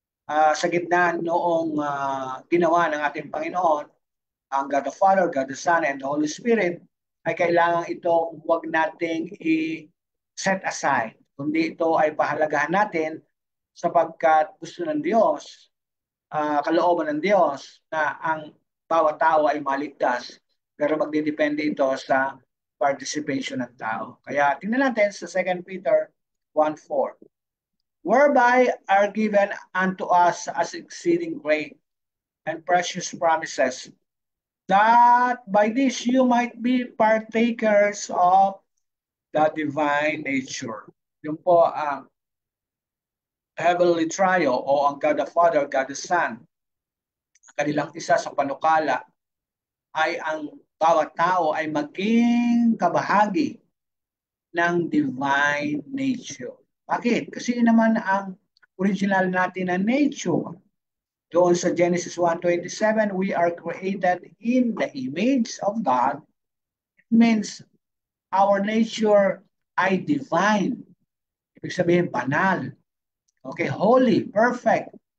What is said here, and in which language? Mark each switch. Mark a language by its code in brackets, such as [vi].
[tl] Sa gitna noong ginawa ng ating Panginoon, ang God the Father, God the Son, and the Holy Spirit, ay kailangan itong huwag nating i-set aside. Kundi ito ay pahalagahan natin sapagkat gusto ng Diyos, kalooban ng Diyos na ang bawat tao ay maligtas. Pero magdidepende ito sa participation ng tao. Kaya tingnan natin sa 2 Peter 1:4. [en] Whereby are given unto us as exceeding great and precious promises, that by this you might be partakers of the divine nature. [tl] Yung po ang heavenly trio o ang God the Father, God the Son. Ang kanilang isa sa panukala ay ang bawat tao ay maging kabahagi ng divine nature. Bakit? Kasi naman ang original natin na nature. Doon sa [en] Genesis 1:27, we are created in the image of God. It means our nature ay divine. [tl] Ibig sabihin, banal. Okay, [en] holy, perfect.